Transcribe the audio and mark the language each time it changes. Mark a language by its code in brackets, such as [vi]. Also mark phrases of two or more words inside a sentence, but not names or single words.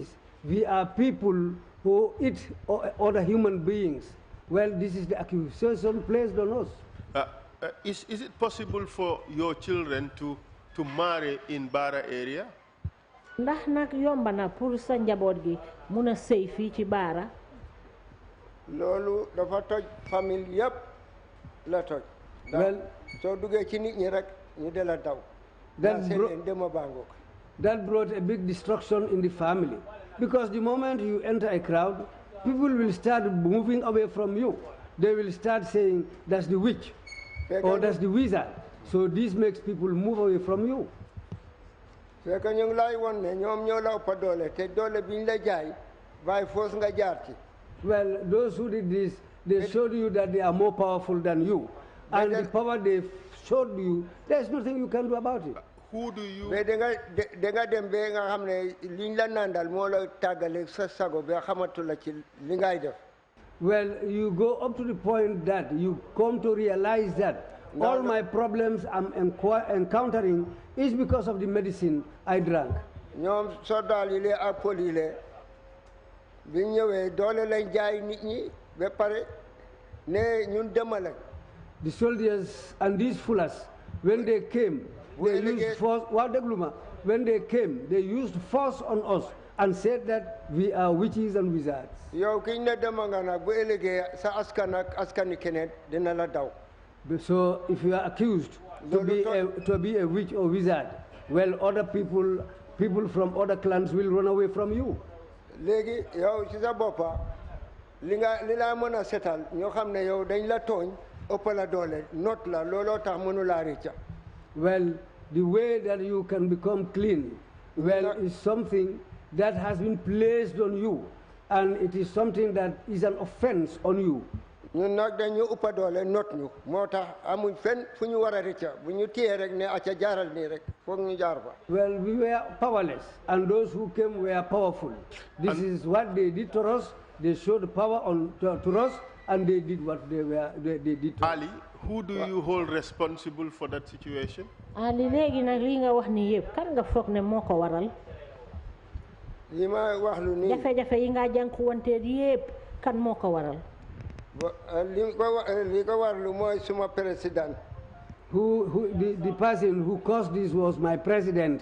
[en] We are people who eat other human beings. Well, this is the accusation placed on us. Is it possible for your children to marry in Bara area? [wo] Ndax nag yomba na pour sa njaboot gi mun a sëy fii ci Baara. Loolu dafa toj famille yëpp la toj. Well, soo duggee ci nit ñi rek ñu de la daw. [en] That brought a big destruction in the family, because the moment you enter a crowd, people will start moving away from you. They will start saying that's the witch or that's the wizard. So this makes people move away from you. [wo] Fekk ñu ngi lay won ne ñoom ñoo la ëpp doole te doole biñ la jaay [en] by force [wo] nga jaar ci. [en] Well, those who did this, they showed you that they are more powerful than you. And the power they showed you, there's nothing you can do about it. Who do you... [wo] Mais da nga dem ba nga xam ne liñ la nandal moo la tàggale sa sago ba xamatu la ci li ngay def. [en] Well, you go up to the point that you come to realize that all my problems I'm encountering is because of the medicine I drank. [wo] ñoom soldat yi ak pol yi bi ñëwee doole lañ jaay nit ñi ba pare ne ñun demale. [en] The soldiers and these fullers, when they came, they used force. When they came, they used force on us and said that we are witches and wizards. [wo] Yow kiñ ne dema nga nag bu ëllëgee sa askan ak askani keneen dina la daw. [en] So if you are accused to be a witch or wizard, well, other people from other clans will run away from you. [wo] Léegi yow ci sa boppa li la mën a setal ñoo xam ne yow dañ la tooñ ëpp la doole not la looloo tax mënu laa rëcca. [en] Well, the way that you can become clean, well, is something that has been placed on you, and it is something that is an offense on you. [wo] ñun nag dañu ëpp doole not ñu moo tax amuñ fenn fu ñu war a rëcca bu ñu téye rek ne acca jaaral nii rek foog ñu jaar fa. [en] Well, we were powerless, and those who came were powerful. This is what they did to us. They showed power to us, and they did what they did to us. Ali, who do you hold responsible for that situation? [wo] Ali, léegi nag li nga wax ni yëpp kan nga foog ne moo ko waral. li ma wax lu nii jafe-jafe yi nga jànkuwanteeg yëpp kan moo ko waral. li ko warlu mooy suma président. [en] The person who caused this was my president.